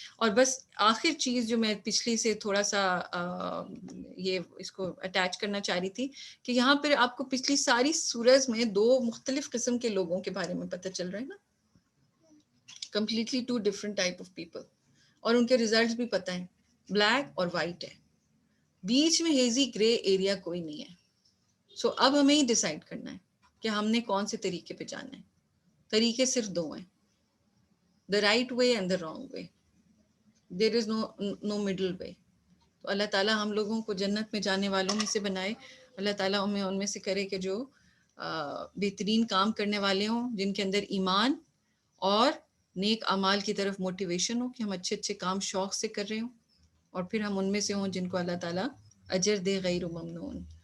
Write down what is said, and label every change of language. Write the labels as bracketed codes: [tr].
[ur] اور بس آخر چیز جو میں پچھلی سے تھوڑا سا یہ اس کو اٹیچ کرنا چاہ رہی تھی کہ یہاں پر آپ کو پچھلی ساری سورز میں دو مختلف قسم کے لوگوں کے بارے میں پتہ چل رہا ہے نا، [en] completely to different type of people, [ur] اور ان کے ریزلٹس بھی پتہ ہیں، بلیک اور وائٹ ہے، بیچ میں ہیزی گرے ایریا کوئی نہیں ہے. سو اب ہمیں ہی ڈیسائیڈ کرنا ہے کہ ہم نے کون سے طریقے پہ جانا ہے. طریقے صرف دو ہیں، [en] the right way and the wrong way. There is no middle way. [ur] تو اللہ تعالیٰ ہم لوگوں کو جنت میں جانے والوں میں سے بنائے. اللہ تعالیٰ ہمیں ان میں سے کرے کہ جو بہترین کام کرنے والے ہوں، جن کے اندر ایمان اور نیک اعمال کی طرف موٹیویشن ہو کہ ہم اچھے اچھے کام شوق سے کر رہے ہوں، اور پھر ہم ان میں سے ہوں جن کو اللہ تعالیٰ اجر دے غیر ممنون.